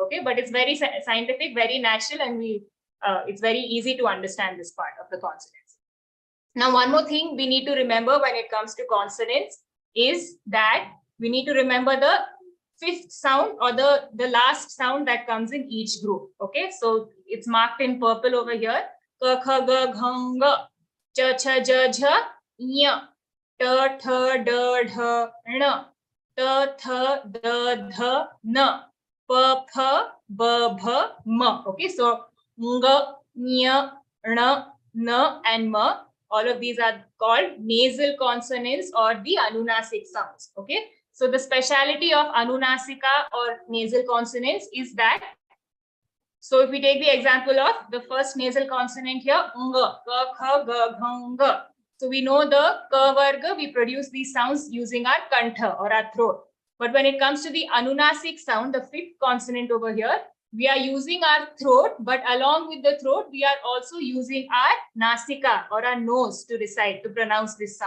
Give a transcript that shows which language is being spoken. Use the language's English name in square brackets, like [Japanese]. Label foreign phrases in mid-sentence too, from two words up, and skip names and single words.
[English] Okay, but it's very scientific, very natural, and it's very easy to understand this part of the consonants. Now, one more thing we need to remember when it comes to consonants is that we need to remember the fifth sound or the last sound that comes in each group. Okay, so it's marked in purple over here. [Sanskrit] Ka, kha, ga, ghang, ga, cha, cha, ja, jha, nya, ta, tha, da, dha, na, ta, tha, da, dha, na, pa, pha, ba, bha, ma. Okay, so nga, nya, na, na, and ma. [English] All of these are called nasal consonants or the anunasic sounds. Okay, so the speciality of anunasika or nasal consonants is that, so if we take the example of the first nasal consonant here, [Sanskrit] nga, ka, kha, ga, ghang, ga. [English] So we know the [Sanskrit] ka varga, [English] we produce these sounds using our kantha or our throat. But when it comes to the anunasic sound, the fifth consonant over here, we are using our throat, but along with the throat, we are also using our nasika or our nose to recite, to pronounce this sound.